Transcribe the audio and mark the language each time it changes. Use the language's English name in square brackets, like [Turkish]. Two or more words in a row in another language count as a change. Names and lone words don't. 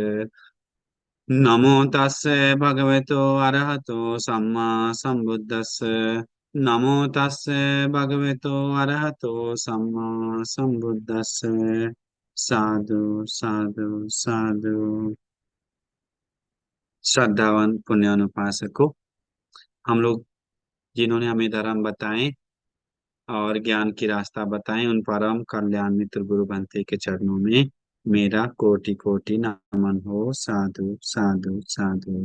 [Pali] नमो तस्से भगवतो अरहतो सम्मा सम्बुद्धस्से। नमो तस्से भगवतो अरहतो सम्मा सम्बुद्धस्से। साधु साधु साधु। [Hindi] श्रद्धावान पुण्यानुपासको, हम लोग जिन्होंने हमें धर्म बताए और ज्ञान की रास्ता बताए, उन परम कल्याण मित्र गुरु बंते के चरणों में मेरा कोटि कोटि नमन हो। [Pali] साधु साधु साधु।